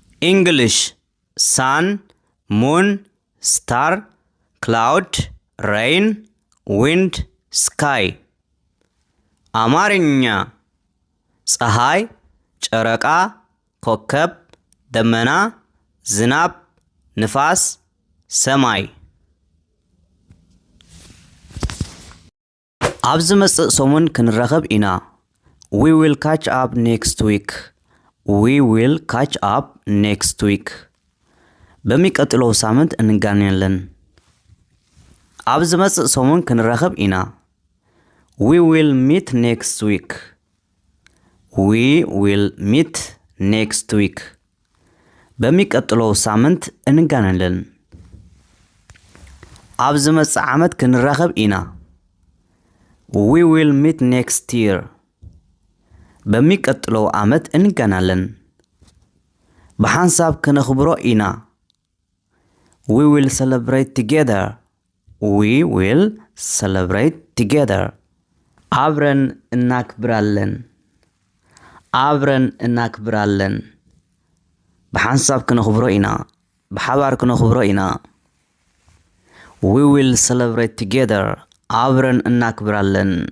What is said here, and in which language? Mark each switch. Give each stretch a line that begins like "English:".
English: English sun moon star cloud rain wind sky አማርኛ
Amharic: ፀሓይ ጨረቃ ኮከብ ደመና ዝናብ ንፋስ ሰማይ
Tigrinya: ኣብ ዝመጽእ ሰሙን ክንረኸብ ኢና
English: We will catch up next week. We will catch up next week.
Amharic: በሚቀጥለው ሳምንት እንገናኛለን።
Tigrinya: ኣብ ዝመጽእ ሰሙን ክንረኸብ ኢና
English: We will meet next week. We will meet next week.
Amharic: በሚቀጥለው ሳምንት እንገናኛለን።
Tigrinya: ኣብ ዝመጽእ ዓመት ክንረኸብ ኢና
English: We will meet next year.
Amharic: በሚቀጥለው ዓመት እንገናኛለን።
Tigrinya: በሐንሳብ ከነኽብሮ ኢና
English: We will celebrate together. We will celebrate together.
Amharic: አብረን እናክብራለን። አብረን እናክብራለን።
Tigrinya: በሐንሳብ ከነኽብሮ ኢና በሓባር ከነኽብሮ ኢና
English: We will celebrate together.
Amharic: አብረን እናክብራለን።